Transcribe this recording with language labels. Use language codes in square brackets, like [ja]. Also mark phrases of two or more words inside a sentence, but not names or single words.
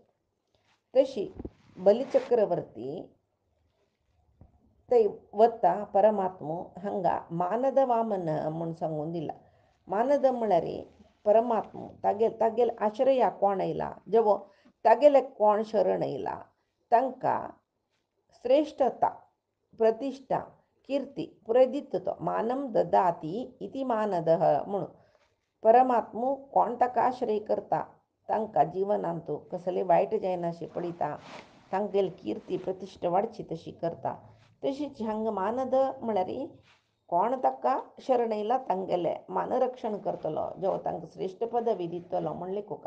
[kok] तशी बलिचक्रवर्ती ते वता परमात्मो हांगा मानद वामन म्हूण सांगून दिला. मानद म्हळ्यार परमात्मो तागेल आश्रया कोण येयला जेवो तागेले कोण शरण येयला तांकां श्रेष्ठता प्रतिश्ठा कीर्ती पुरे दिता तो [sa] मानम ददाती इति मानदः [kok] म्हणून परमात्मो कोण ताका आश्रय करता तांकां जिवनांत कसले वायट जायना अशें पळयता तांगेली कीर्ती प्रतिश्ठा वाडची तशी करता. तशीच हांगा मानद म्हळ्यार कोण ताका शरण येयला तांगेले मानरक्षण करतलो जेव तांकां श्रेष्ठ पदवी दितलो म्हणले कोका.